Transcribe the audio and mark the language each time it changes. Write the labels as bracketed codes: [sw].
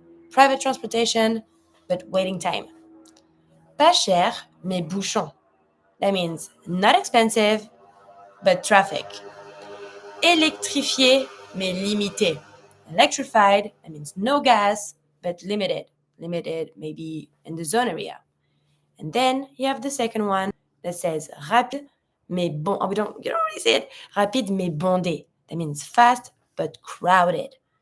[en] Private transportation, but waiting time. [fr] Pas cher, mais bouchon. [en] That means not expensive, but traffic. [fr] Électrifié, mais limité. [en] Electrified, that means no gas, but limited. Limited maybe in the zone area. And then you have the second one that says [fr] rapide, mais bon. [en] Oh, you don't really say it. [fr] Rapide, mais bondé. [en] That means fast, but crowded.